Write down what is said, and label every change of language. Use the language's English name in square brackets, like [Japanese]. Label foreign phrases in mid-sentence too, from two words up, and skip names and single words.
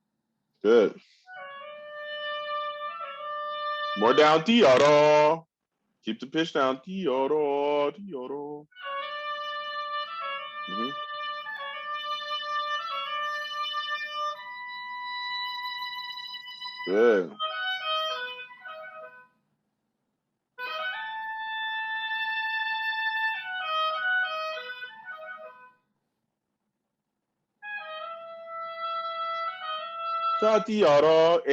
[English] Good. More down, Tiara. Keep the pitch down. Di-oro, di-oro. Mhm. Good. Di-oro.